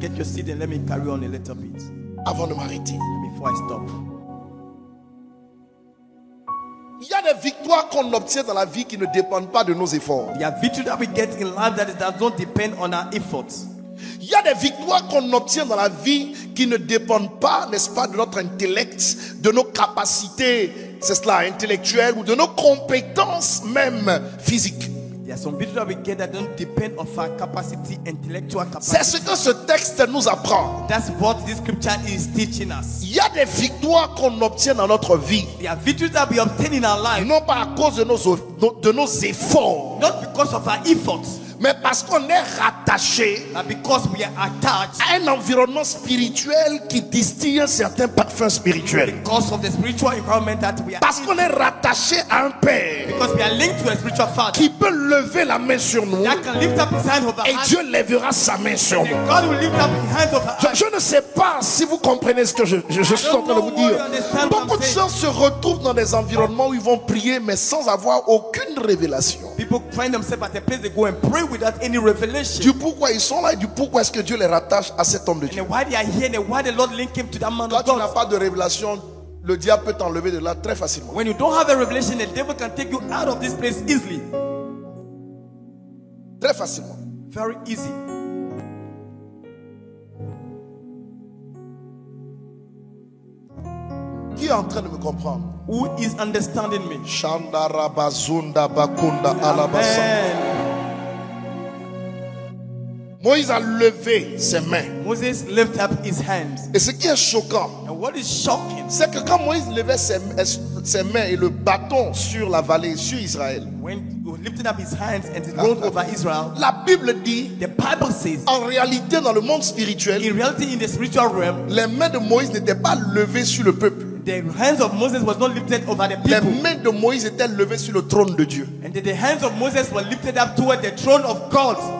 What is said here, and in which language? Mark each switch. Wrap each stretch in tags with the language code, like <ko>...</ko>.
<en>get your seat and let me carry on a little bit</en> <fr>avant de m'arrêter.</fr> <en>before I stop.</en> <fr>Il y a des victoires qu'on obtient dans la vie qui ne dépendent pas de nos efforts.</fr> <en>There are victory that we get in life that does not depend on our efforts.</en> <fr>Il y a des victoires qu'on obtient dans la vie qui ne dépendent pas, n'est-ce pas, de notre intellect, de nos capacités, c'est cela, intellectuelles ou de nos compétences même physiques.</fr> <en>There are some victory that we get that don't depend on our capacity, intellectual</en> <fr>C'est</fr> <en>capacity.</en> <fr>ce que ce texte nous apprend.</fr> <en>That's what this scripture is teaching us.</en> <fr>Il y a des victoires qu'on obtient dans notre vie,</fr> <en>There are victories that we obtain in our life,</en> <fr>non pas à cause de nos efforts,</fr> <en>not because of our efforts,</en> <fr>mais parce qu'on est rattaché</fr> <en>but because we are attached,</en> <fr>à un environnement spirituel qui distille un certain parfum spirituel.</fr> <en>because of the spiritual environment that we are</en> <fr>Parce</fr> <en>in,</en> <fr>qu'on est rattaché à un Père</fr> <en>because we are linked to a spiritual father</en> <fr>qui peut lever la main sur nous</fr> <en>that can lift up his hand over</en> <fr>et</fr> <en>us,</en> <fr>Dieu lèvera sa main sur</fr> <en>and</en> <fr>nous.</fr> <en>God will lift up his hand over us.</en> <fr>Je ne sais pas si vous comprenez ce que je suis en train de vous dire. Beaucoup de gens se retrouvent dans des environnements où ils vont prier mais sans avoir aucune révélation.</fr> <en>People find themselves at a place they go and pray without any revelation.</en> <fr>Du pourquoi ils sont là et du pourquoi est-ce que Dieu les rattache à cet homme de Dieu.</fr> <en>And why they are here and why the Lord linked him to that man</en> <fr>Quand</fr> <en>of</en> <fr>tu n'as</fr> <en>God.</en> <fr>pas de révélation, le diable peut t'enlever de là très facilement.</fr> <en>When you don't have a revelation, the devil can take you out of this place easily.</en> <fr>Très facilement.</fr> <en>Very easy.</en> <fr>Qui est en train de me comprendre?</fr> <en>Who is understanding me? Shandarabazunda bakunda alabasa. Amen.</en> <fr>Moïse a levé ses mains.</fr> <en>Moses lifted up his hands.</en> <fr>Et ce qui est choquant,</fr> <en>And what is shocking,</en> <fr>c'est que quand Moïse levait ses mains et le bâton sur la vallée, sur Israël,</fr> <en>when he lifted up his hands and he rolled over Israel,</en> <fr>la Bible dit,</fr> <en>the Bible says,</en> <fr>en réalité dans le monde spirituel,</fr> <en>in reality, in the spiritual realm,</en> <fr>les mains de Moïse n'étaient pas levées sur le peuple.</fr> <en>the hands of Moses was not lifted over the</en> <fr>Les</fr> <en>people.</en> <fr>mains de Moïse étaient levées sur le trône de Dieu.</fr> <en>And the hands of Moses were lifted up toward the throne of God.</en>